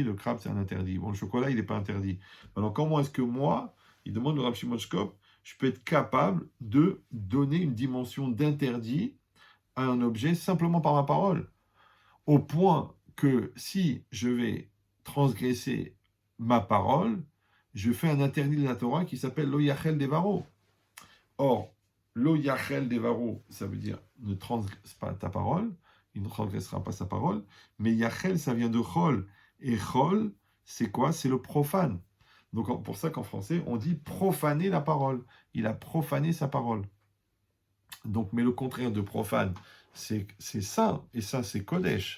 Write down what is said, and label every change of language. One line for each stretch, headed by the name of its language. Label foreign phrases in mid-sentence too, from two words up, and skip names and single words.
French: Le crabe, c'est un interdit. Bon, le chocolat, il n'est pas interdit. Alors, comment est-ce que moi, il demande le Rav Shimon Shkop, je peux être capable de donner une dimension d'interdit à un objet simplement par ma parole? Au point que si je vais transgresser ma parole, je fais un interdit de la Torah qui s'appelle
Hebrew: lo yachel devaro.
French: Or,
Hebrew: lo yachel devaro,
French: ça veut dire ne transgresse pas ta parole, il ne transgressera pas sa parole, mais yachel, ça vient de chol. Et chol, c'est quoi? C'est le profane. Donc, pour ça qu'en français, on dit profaner la parole. Il a profané sa parole. Donc, mais le contraire de profane, c'est saint, et ça, c'est Kodesh.